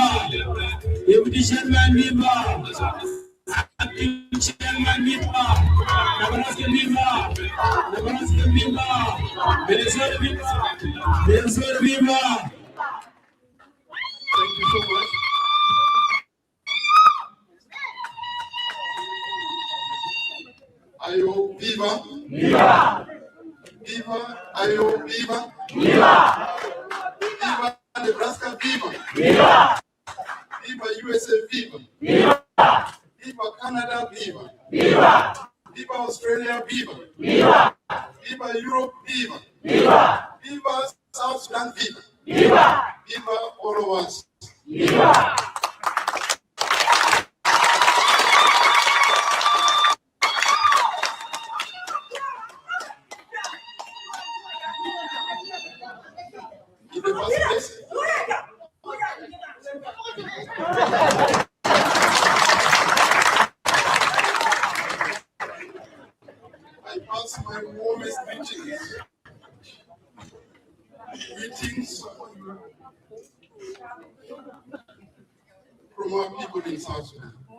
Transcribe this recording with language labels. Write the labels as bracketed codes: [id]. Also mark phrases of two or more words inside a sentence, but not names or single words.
[en] Deputy Chairman Viva, Acting Chairman Viva, Nebraska Viva, Nebraska Viva, Minnesota Viva, Minnesota Viva. Thank you so much. Ayo Viva, Viva, Viva, Ayo Viva, Viva, Viva Nebraska Viva, Viva. Viva USA, viva! Viva! Viva Canada, viva! Viva! Viva Australia, viva! Viva! Viva Europe, viva! Viva! Viva South Sudan, viva! Viva! Viva all of us! Viva! In the first place, I pass my warmest greetings from our people in South Sudan.